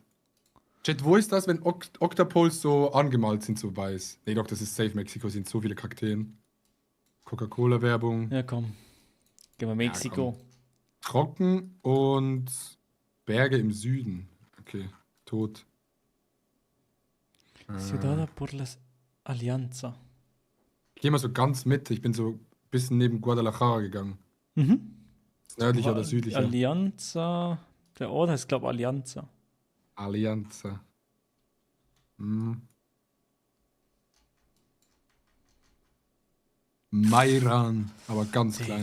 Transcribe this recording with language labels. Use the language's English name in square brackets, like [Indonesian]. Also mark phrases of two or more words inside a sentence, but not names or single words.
[German] Chat, wo ist das, wenn Octapoles so angemalt sind, so weiß? Nee, doch, das ist safe Mexiko, sind so viele Kakteen. Coca-Cola-Werbung. Ja, komm. Gehen wir Mexiko. Trocken und Berge im Süden. Okay, tot. [Spanish] Ciudad por las Alianza. [German] Ich gehe mal so ganz mit. Ich bin so ein bisschen neben Guadalajara gegangen. Mhm. Ist nördlicher oder südlicher? Alianza. Der Ort heißt, glaube ich, Alianza. Alianza. Mairan, aber ganz klein.